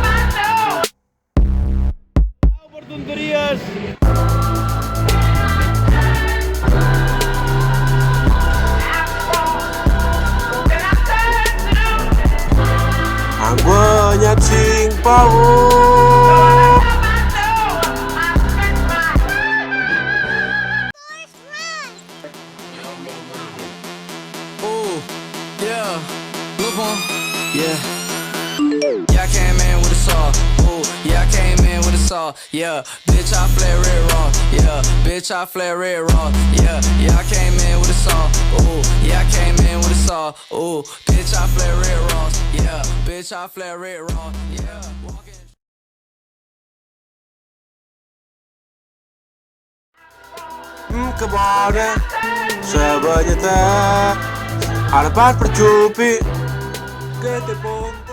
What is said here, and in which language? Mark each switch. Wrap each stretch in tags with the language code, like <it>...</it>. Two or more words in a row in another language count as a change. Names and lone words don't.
<es>Por tonterías.</es> <ca>Han guanyat 5 pavos.</ca> <en>Ooh, yeah, look on, yeah. Yeah, I came in with a saw. Ooh, yeah, I came in with a saw. Yeah, bitch, I flare red raw. Yeah, bitch, I flare red raw. Yeah, I came in with a saw. Ooh, yeah, I came in with a saw. Ooh, bitch, I flare red raw. Yeah, bitch, I flare red raw. Yeah, walking.</en> <ca>Que bona, sa banyeta. Ara pas per xupi,</ca> <es>que te pongo.</es>